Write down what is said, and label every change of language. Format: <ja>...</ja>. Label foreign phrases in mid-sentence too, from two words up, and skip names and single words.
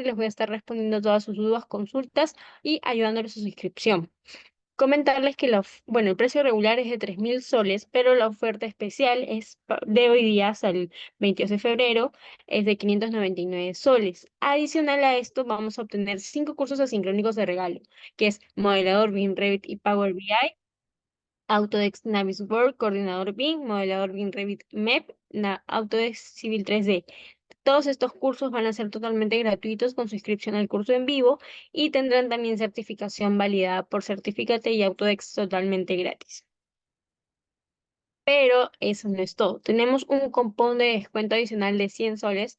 <es>Les voy a estar respondiendo todas sus dudas, consultas y ayudándoles a su inscripción. Comentarles que bueno, el precio regular es de 3.000 soles, pero la oferta especial es de hoy día hasta el 22 de febrero, es de 599 soles. Adicional a esto, vamos a obtener 5 cursos asincrónicos de regalo, que es modelador BIM, Revit y Power BI, Autodesk Navisworks, coordinador BIM, modelador BIM, Revit, MEP, Autodesk Civil 3D. Todos estos cursos van a ser totalmente gratuitos con su inscripción al curso en vivo y tendrán también certificación validada por Certificate y Autodesk totalmente gratis. Pero eso no es todo. Tenemos un cupón de descuento adicional de 100 soles.</es>